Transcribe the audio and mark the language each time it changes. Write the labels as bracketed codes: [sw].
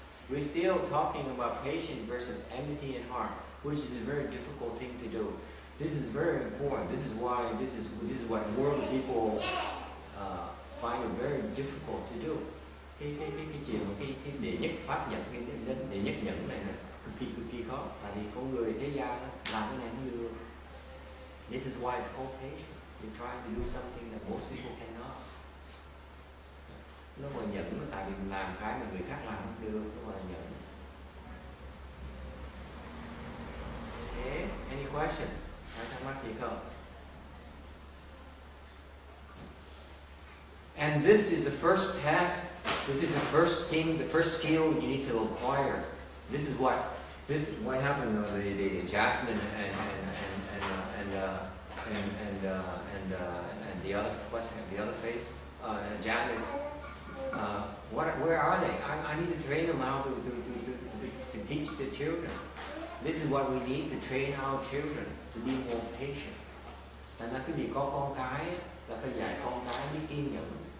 [en] We're still talking about patience versus enmity and harm, which is a very difficult thing to do. This is very important. This is why this is what world people find it very difficult to do. [vi] Cái chuyện cái đệ nhất pháp nhật, cái đệ nhất nhẫn này cực kỳ khó. Tại vì con người thế gian làm cái này không được. [en] This is why it's called patience. You're trying to do something that most people cannot. [vi] Nó gọi nhẫn, tại vì mình làm cái mà người khác làm không được, nó gọi nhẫn. [en] Okay, any questions? [vi] Thắc mắc gì không? [en] And this is the first test. This is the first thing, the first skill you need to acquire. This is what happened. The Jasmine and the other, what's the other face? Janice. Where are they? I need to train them how to teach the children. This is what we need to train our children to be more patient. [vi] Thành ra cái việc có con cái là phải dạy con cái biết kiên nhẫn.